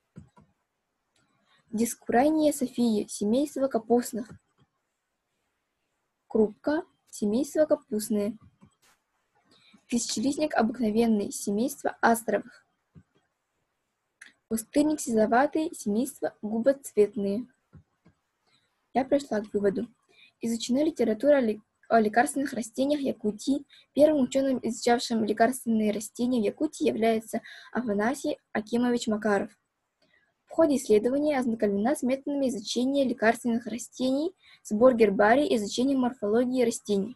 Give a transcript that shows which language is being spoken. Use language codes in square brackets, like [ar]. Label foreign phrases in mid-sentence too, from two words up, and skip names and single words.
[ru] Дискурайния София, семейство капустных. Крупка, семейство капустные. Тысячелистник обыкновенный, семейство астровых. Пустырник сизоватый, семейство губоцветные. Я пришла к выводу. Изучена литература о лекарственных растениях Якутии. Первым ученым, изучавшим лекарственные растения в Якутии, является Афанасий Акимович Макаров. В ходе исследования ознакомлена с методами изучения лекарственных растений, сбор гербарий, изучение морфологии растений.